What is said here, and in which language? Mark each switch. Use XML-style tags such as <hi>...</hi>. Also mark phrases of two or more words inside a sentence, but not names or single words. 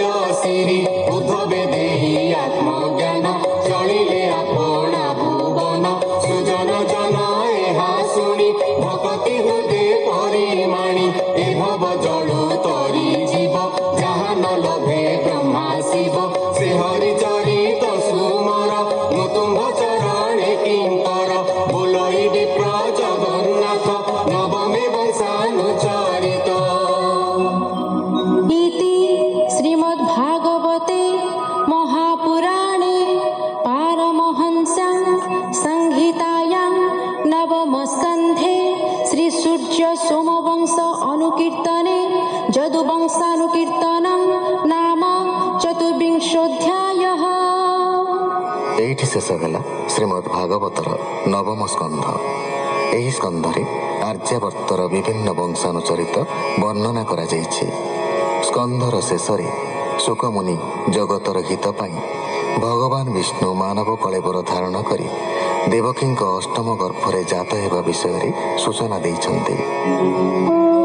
<or>ଶିରି ଉଦ୍ଧବେ ଦେଇ ଆତ୍ମଜ୍ଞାନ ଚଳିଲେ ଆପଣା ଭୁବନ ସୁଜନ ଜନ ଏହା ଶୁଣି ଭକତି ହୃଦେ ପରିମାଣି ଏ ଭବ ଜଳୁ ତରି ଯିବ ଯାହା ନ ଲଭେ ବ୍ରହ୍ମା ଶିବ ସେ ହରି ଚରିତ ସୁମର ମୁତୁମ୍ଭ ଚରଣେ କିଙ୍କର ବୋଲଇ ବିପ୍ର ଜଗନ୍ନାଥ ନବମେ ବଂଶାନୁଚରିତ।</or> <sa>इति श्रीमद्भागवते महापुराणे पारमहंस्यां संहितायां नवमस्कन्धे श्रीसूर्यसोमवंश अनुकीर्तने यदुवंशानुकीर्तनं नाम चतुर्विंशोऽध्यायः।</sa> <or>ଏଇଠି ଶେଷ ହେଲା ଶ୍ରୀମଦ୍ ଭାଗବତର ନବମ ସ୍କନ୍ଧ। ଏହି ସ୍କନ୍ଧରେ ଆର୍ଯ୍ୟାବର୍ତ୍ତର ବିଭିନ୍ନ ବଂଶାନୁଚରିତ ବର୍ଣ୍ଣନା କରାଯାଇଛି। ସ୍କନ୍ଧର ଶେଷରେ ଶୁକମୁନି ଜଗତର ହିତ ପାଇଁ ଭଗବାନ ବିଷ୍ଣୁ ମାନବ କଳେବର ଧାରଣ କରି ଦେବକୀଙ୍କ ଅଷ୍ଟମ ଗର୍ଭରେ ଜାତ ହେବା ବିଷୟରେ ସୂଚନା ଦେଇଛନ୍ତି।</or>